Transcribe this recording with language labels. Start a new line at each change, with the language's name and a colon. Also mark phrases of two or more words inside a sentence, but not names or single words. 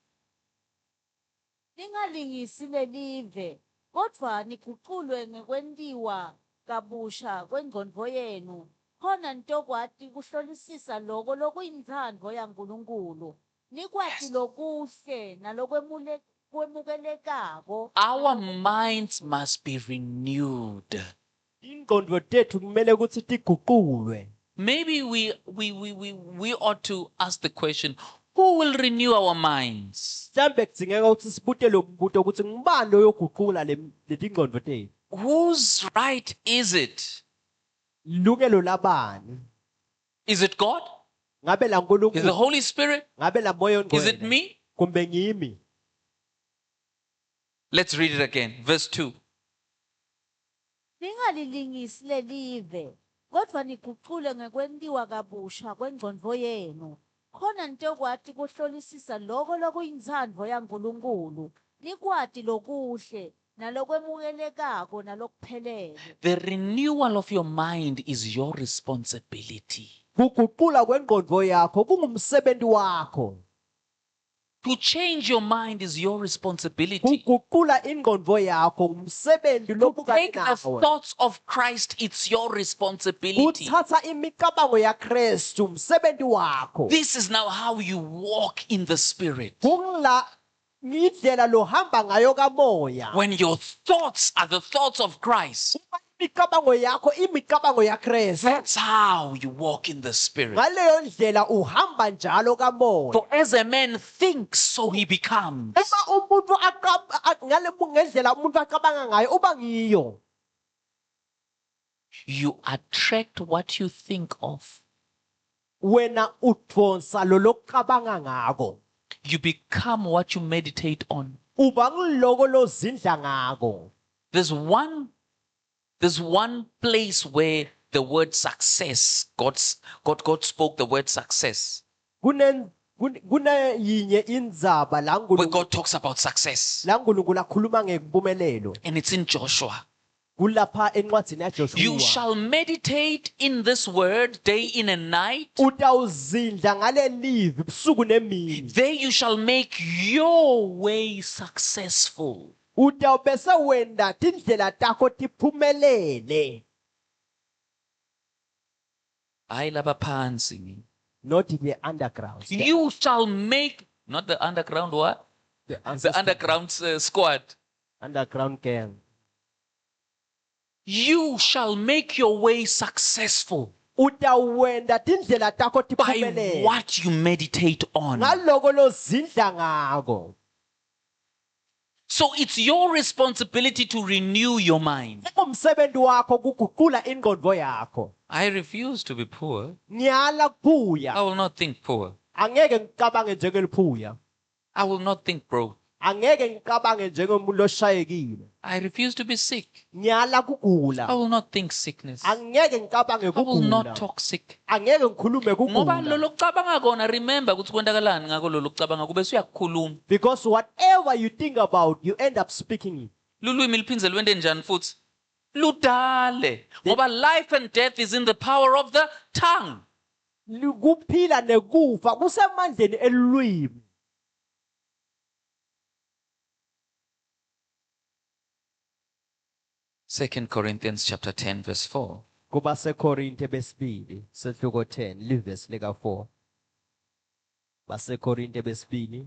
Swati: Ningalingisi lelive, kodwa niguqulwe ngekwentiwa kabusha kwengcondvo yenu, khona nitokwati kuhlolisisa loko lokuyintsandvo yaNkulunkulu, nikwati lokuhle nalokwemukelekako.
English: Our minds must be renewed.
Swati: Ingqondo tethu kumele ukuthi tiguqulwe.
English: Maybe we ought to ask the question, who will renew our minds?
Swati: Mhlambe kudzingeka ukuthi sibute lo mbuto ukuthi ngubani loyoguqula letingqondo tethu.
English: Whose right is it?
Swati: Lungelo labani?
English: Is it God?
Swati: Ngabe la
English: Is the
Swati: Nkulunkulu?
English: Holy Spirit?
Swati: Ngabe la Moya
English: Is it
Swati: Ngcwele?
English: me?
Swati: Kumbe ngimi?
English: Let's read it again. Verse 2.
Swati: Ningalilingisi lelive, kodwa niguqule ngekwentiwa kabusha kwengcondvo yenu, khona nitokwati kuhlolisisa loko lokuyintsandvo yaNkulunkulu, nikwati lokuhle nalokwemukelekako nalokuphelele.
English: The renewal of your mind is your responsibility.
Swati: Kuguqula kwengqondo yakho kungumsebenzi wakho.
English: To change your mind is your responsibility.
Swati: Kuguqula ingqondo yakho umsebenzi
English: To
Swati: lobukani
English: take the
Swati: nawe.
English: thoughts of Christ, it's your responsibility.
Swati: Kuthatha imicabango yaKristu umsebenzi wakho.
English: This is now how you walk in the Spirit.
Swati: Kungla ngidlela lohamba ngayo kamoya.
English: When your thoughts are the thoughts of Christ,
Swati: imicabango yakho imicabango yaKristu.
English: That's how you walk in the Spirit.
Swati: Ngaleyo ndlela uhamba njalo kamoya.
English: For as a man thinks, so he becomes.
Swati: Uma umuntu ngendlela umuntu acabanga ngayo uba ngiyo.
English: You attract what you think of.
Swati: Wena udonsa lo lokucabanga ngako.
English: You become what you meditate on.
Swati: Uba ngiloko lozindla ngako.
English: There's one place where the word success, God spoke the word success.
Swati: Kuneyinye indzaba la
English: Where God talks about success.
Swati: uNkulunkulu akhuluma ngempumelelo.
English: And it's in Joshua.
Swati: Kulapha encwadzini yaJoshua.
English: You shall meditate in this word day in and night.
Swati: Utawuzindla ngalelivi busuku nemini.
English: There you shall make your way successful.
Swati: Utawubese wenda tindlela takho tiphumelele. Hayi laba phansi.
English: Not the underground. You shall make, not the underground what? The underground squad. Underground gang. You shall make your way successful
Swati: Utawenda tindlela takho
English: by
Swati: tiphumelele.
English: what you meditate on.
Swati: Ngaloko lozindla ngako.
English: So it's your responsibility to renew your mind.
Swati: Umsebenzi wakho kuguqula ingqondo yakho.
English: I refuse to be poor.
Swati: Ngiyala kuphuya.
English: I will not think poor.
Swati: Angeke ngicabange njengeliphuya.
English: I will not think broke.
Swati: Angeke ngicabange njengomuntu oshayekile.
English: I refuse to be sick.
Swati: Ngiyala kugula.
English: I will not think sickness.
Swati: Angeke ngicabange
English: I will not
Swati: kugula.
English: talk sick.
Swati: Angeke ngikhulume Ngoba kugula. lolo kucabanga kona, remember ukuthi kwenzakalani ngako lolo kucabanga kube uyakukhuluma.
English: Because whatever you think about, you end up speaking it.
Swati: Lulwimi liphindze lwente njani futhi? Ludale. Ngoba
English: life and death is in the power of the tongue.
Swati: Kuphila nekufa kusemandleni elulwimi.
English: Second Corinthians chapter 10 verse 4.
Swati: Kuba seKorinte besibili, sehluko 10, livesi lika 4. BaseKorinte besibili.